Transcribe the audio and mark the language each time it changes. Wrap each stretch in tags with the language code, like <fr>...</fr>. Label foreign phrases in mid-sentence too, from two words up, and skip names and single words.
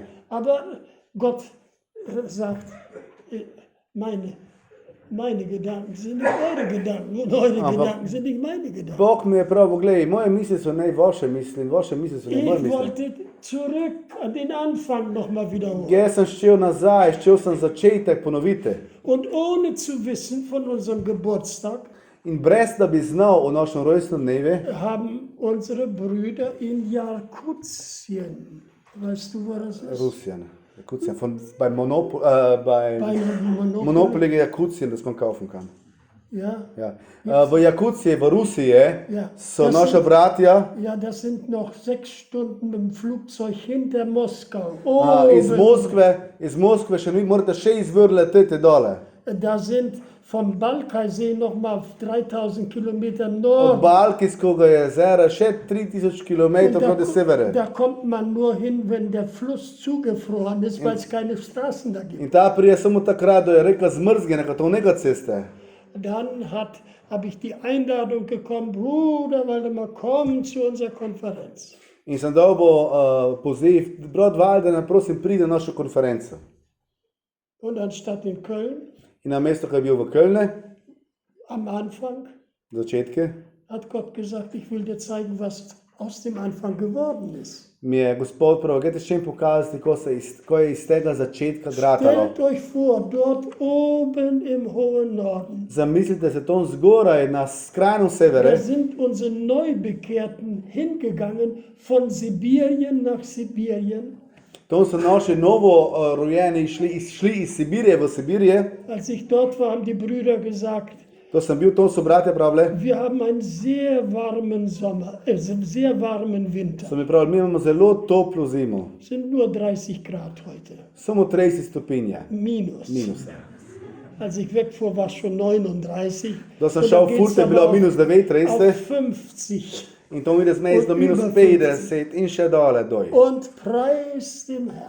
<de>Aber Gott sagt, meine Gedanken sind nicht eure Gedanken und eure Aber- Gedanken sind nicht meine Gedanken.</de> <sl>Bog mi je prav, gledaj, moje misli so ne vaše misli in vaše misli so ne moje</sl> <de>Ich</de> <sl>misli.</sl> <de>wollte zurück an den Anfang nochmal wiederholen.</de> <sl>Jaz sem šel nazaj, šel sem začetek ponoviti.</sl> <de>Und ohne zu wissen von unserem Geburtstag</de> <sl>In brez da bi znal o našem rojstnem dnevu,</sl> <de>haben unsere Brüder in Jakutien, weißt du, wo das ist? Rusien, Jakutien, bei Bei Monopoly. Monopoly Jakutien, das man kaufen kann. Ja,</de> <sl>V Jakutsiji, v Rusiji Ja. so</sl> <de>Das</de> <sl>naša</sl> <de>sind-</de> <sl>bratja</sl> <de>ja, das sind noch 6 Stunden mit dem Flugzeug hinter Moskau.</de> <sl>iz Moskve še morate 6 ur leteti dole.</sl> <de>Da sind vom Balkajsee nochmal 3000 Kilometer</de> <sl>Od</sl> <de>Norden.</de> <sl>Balkijskega jezera še 3000 km</sl> <de>Und</de> <sl>proti severu.</sl> <de>da kommt man nur hin, wenn der Fluss zugefroren ist, weil es keine Straßen da gibt.</de> <sl>In ta prije samo takrat, da je reka zmrzgene, kot onega ceste.</sl> <de>Dann habe ich die Einladung bekommen, Bruder Waldemar, komm zu unserer Konferenz.</de> <sl>In sem dobil poziv, brat Valdemar, prosim, pridi na našo konferenco.</sl> <de>Und anstatt in Köln,</de> <sl>In na mesto, ki je bil v Kölne,</sl> <de>am Anfang,</de> <sl>začetke,</sl> <de>hat Gott gesagt, ich will dir zeigen, was aus dem Anfang geworden ist.</de> <sl>mi je Gospod prav, gledajte, še jim pokazati, ko je iz tega začetka gratalo.</sl> <de>Stellt euch vor, dort oben im hohen Norden,</de> <sl>Zamislite se tam zgoraj, na skrajnem severu,</sl> <de>da sind unsere Neubekehrten hingegangen, von Sibirien nach Sibirien.</de> <sl>tam so naši novo rojeni šli iz Sibirije v Sibirije.</sl> <de>Als ich dort war, haben die Brüder gesagt,</de> <sl>To sem bil, tam so bratje pravili.</sl> <de>wir haben einen sehr warmen Sommer, einen sehr warmen Winter.</de> <sl>So mi pravili, mi imamo zelo toplo zimo,</sl> <de>Es sind nur 30 Grad heute,</de> <sl>samo 30 stopinje,</sl> <de>minus.</de> <sl>minusa.</sl> <de>Als ich wegfuhr, war es schon 39.</de> <sl>Da sem</sl> <de>Und</de> <sl>šel</sl> <de>dann</de> <sl>furt,</sl> <de>geht's</de> <sl>je bilo</sl> <de>aber</de> <sl>minus 9,</sl> <de>auf 50.</de> <sl>in to mi je zmejs do minus 50 in še dole doj.</sl> <de>Und preis dem Herrn.</de>